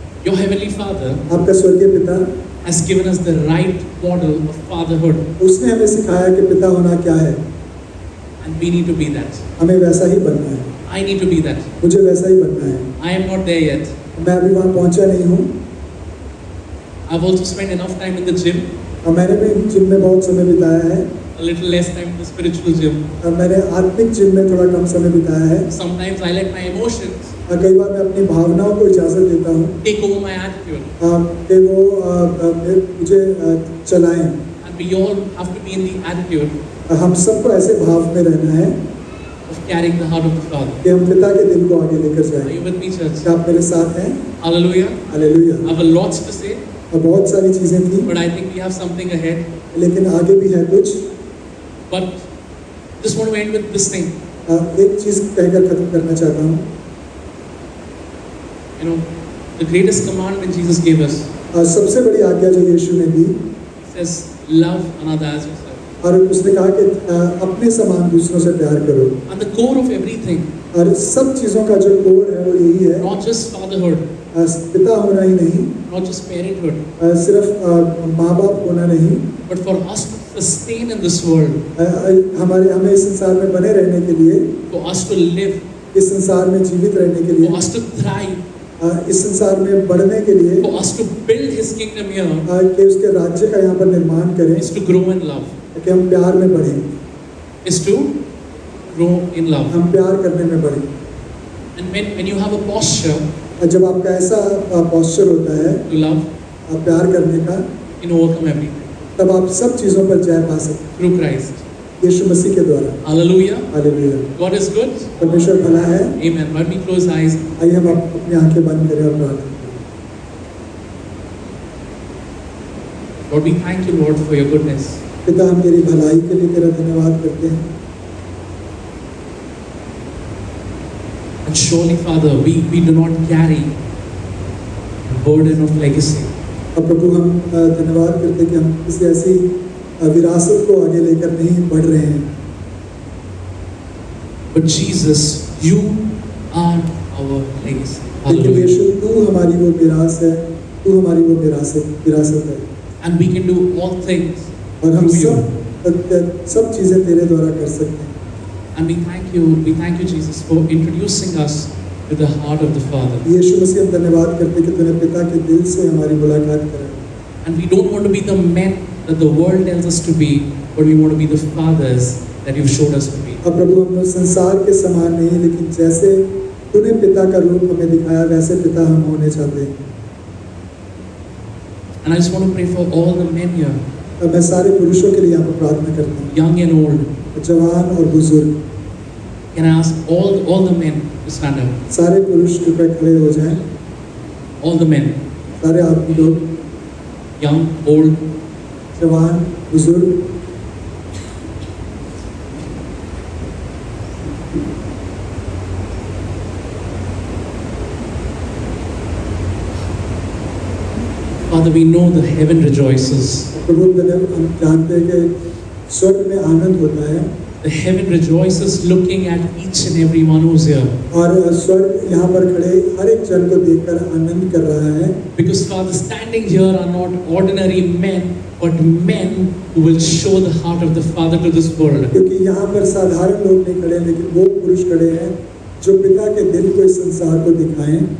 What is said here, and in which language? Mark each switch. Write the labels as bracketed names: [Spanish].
[English] Your heavenly Father [Hindi] आपका स्वर्गीय पिता, [English] has given us the right model of fatherhood, [Hindi] उसने हमें सिखाया कि पिता होना क्या है। [English] and we need to be that. [Hindi] हमें वैसा ही बनना है, [English] I need to be that. [Hindi] मुझे वैसा ही बनना है। [English] I am not there yet. [Hindi] मैं अभी वहाँ पहुँचा नहीं हूँ, [English] I've also spent enough time in the gym, [Hindi] और मैंने भी जिम में बहुत समय बिताया है, [English] a little less time in the spiritual gym. [Hindi] और मैंने आत्मिक जिम में थोड़ा कम समय बिताया है, [English] Sometimes I let my emotions [Hindi] और कई बार मैं अपनी भावनाओं को इजाज़त देता हूँ [English] take over my attitude, [Hindi] कि वो मुझे चलाएं। [English] and we all have to be in the attitude [Hindi] हम सबको ऐसे भाव में रहना है [English] of carrying the heart of the Father. [Hindi] कि हम पिता के दिल को आगे लेकर [English] Are [Hindi] जाएं। [English] you with me, church? [Hindi] क्या आप मेरे साथ हैं? [English] Hallelujah. [Hindi] Hallelujah. [English] I have a lot to say, [Hindi] अब बहुत सारी चीजें थी, [English] but I think we have something ahead. [Hindi] लेकिन आगे भी है कुछ। [English] But just want to end with this thing. [Hindi] एक चीज कहकर खत्म करना चाहता हूँ। [English] You know, the greatest commandment Jesus gave us [Hindi] सबसे बड़ी आज्ञा जो यीशु ने दी, [English] says, love another as yourself. [Hindi] और उसने कहा कि अपने समान दूसरों से प्यार करो। [English] And the core of everything, [Hindi] और सब चीजों का जो कोर है वो यही है, [English] not just fatherhood, [Hindi] पिता होना ही नहीं, [English] not just parenthood, [Hindi] सिर्फ माँ बाप होना नहीं, [English] but for us to sustain in this world, [Hindi] हमें इस संसार में बने रहने के लिए, [English] for us to live, [Hindi] इस संसार में जीवित रहने के लिए, [English] for us to thrive, [Hindi] इस संसार में बढ़ने के लिए, [English] for us to build His kingdom here, [Hindi] कि उसके राज्य का यहाँ पर निर्माण करें, [English] is to grow in love. [Hindi] कि हम प्यार में बढ़ें, [English] Is to grow in love. [Hindi] हम प्यार करने में बढ़ें। [English] And when you have a posture [Hindi] जब आपका ऐसा पॉस्चर होता है [English] to love, [Hindi] प्यार करने का, [English] you can overcome everything [Hindi] तब आप सब चीजों पर जय पा सकते हैं [English] through Christ. [Hindi] यीशु मसीह के द्वारा। [English] Hallelujah. [Hindi] Hallelujah. [English] God is good. [Hindi] परमेश्वर भला है। [English] Amen. Let me close eyes. [Hindi] आइए हम अपनी आंखें बंद करें और प्रार्थना करें। [English] Lord, we thank you, Lord, for your goodness. [Hindi] पिता, हम तेरी भलाई के लिए तेरा धन्यवाद करते हैं। [English] And surely, Father, we do not carry the burden of legacy. [Hindi] और प्रभु, हम धन्यवाद करते हैं कि हम किसी ऐसी विरासत को आगे लेकर नहीं बढ़ रहे हैं। [English] But Jesus, you are our legacy. [Hindi] लेकिन [English] Hallelujah. [Hindi] यीशु, तू हमारी वो विरासत है, तू हमारी वो विरासत है। [English] And we can do all things [Hindi] और हम [English] through you. [Hindi] सब चीजें तेरे द्वारा कर सकते हैं। [English] And we thank you, Jesus, for introducing us to the heart of the Father. [Hindi] यीशु मसीह, हम धन्यवाद करते हैं कि तूने पिता के दिल से हमारी मुलाकात करा। [English] And we don't want to be the men that the world tells us to be, but we want to be the fathers that you've showed us to be. [Hindi] अब प्रभु, हम लोग संसार के समान नहीं, लेकिन जैसे तूने पिता का रूप हमें दिखाया, वैसे पिता हम होने चाहते हैं। [English] And I just want to pray for all the men here, [Hindi] अब मैं सारे पुरुषों के लिए यहाँ पर प्रार्थना करता हूँ, [English] young and old. [Hindi] जवान और बुजुर्ग, [English] Can I ask all the men to stand up? [Hindi] सारे पुरुष कृपया खड़े हो जाएं, [English] All the men, [Hindi] सारे आदमी लोग, [English] young, old. [Hindi] जवान, बुजुर्ग। [English] Father, we know the heaven rejoices. [Hindi] प्रभु, हम जानते हैं कि स्वर्ग में आनंद होता है, [English] The heaven rejoices looking at each and every one who's here. [Hindi] और स्वर्ग यहाँ पर खड़े हर एक जन को देखकर आनंद कर रहा है। [English] Because Father, standing here are not ordinary men, but men who will show the heart of the Father to this world. [Hindi] क्योंकि यहाँ पर साधारण लोग नहीं खड़े, लेकिन वो पुरुष खड़े हैं जो पिता के दिल को इस संसार को दिखाएं,